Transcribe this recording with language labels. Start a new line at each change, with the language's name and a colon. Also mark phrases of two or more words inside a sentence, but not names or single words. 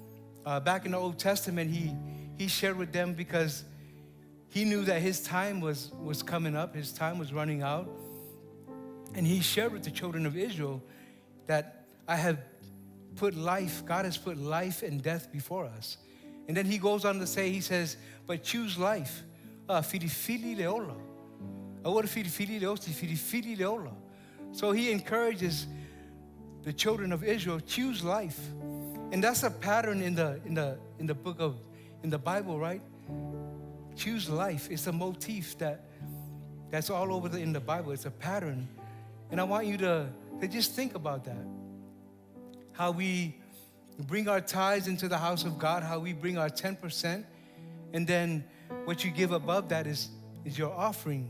English: Back in the Old Testament, he shared with them because he knew that his time was coming up, his time was running out. And he shared with the children of Israel that I have put life, God has put life and death before us. And then he goes on to say, he says, but choose life. Fili leola. Fili leola. So he encourages the children of Israel, choose life. And that's a pattern in the book of, in the Bible, right? Choose life. It's a motif that's all over in the Bible. It's a pattern. And I want you to just think about that. How we bring our tithes into the house of God, how we bring our 10%, and then what you give above that is your offering.